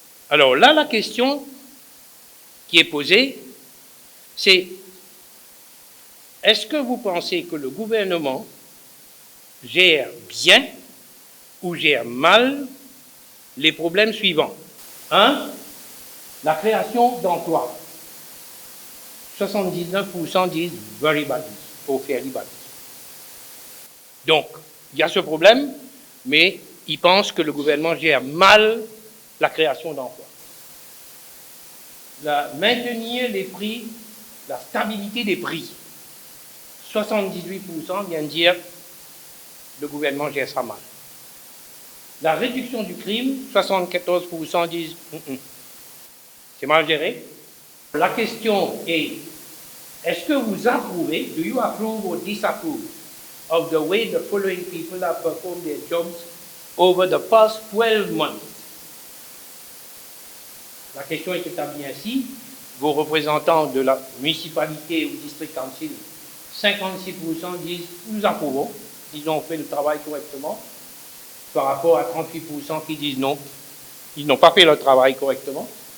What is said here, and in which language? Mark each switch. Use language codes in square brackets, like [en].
[fr] Alors là, la question qui est posée, c'est est-ce que vous pensez que le gouvernement gère bien ou gère mal les problèmes suivants? 1. La création d'emplois. 79% disent [en] very badly, [fr] ou [en] fairly badly. [fr] Donc, il y a ce problème, mais ils pensent que le gouvernement gère mal la création d'emplois. Maintenir les prix, la stabilité des prix. 78% viennent dire le gouvernement gère ça mal. La réduction du crime, 74% disent c'est mal géré. La question est, est-ce que vous approuvez, [en] do you approve or disapprove of the way the following people have performed their jobs over the past 12 months? [fr] La question est établie ainsi. Vos représentants de la municipalité ou district council, 56% disent nous approuvons, ils ont fait le travail correctement, par rapport à 38% qui disent non, ils n'ont pas fait leur travail correctement.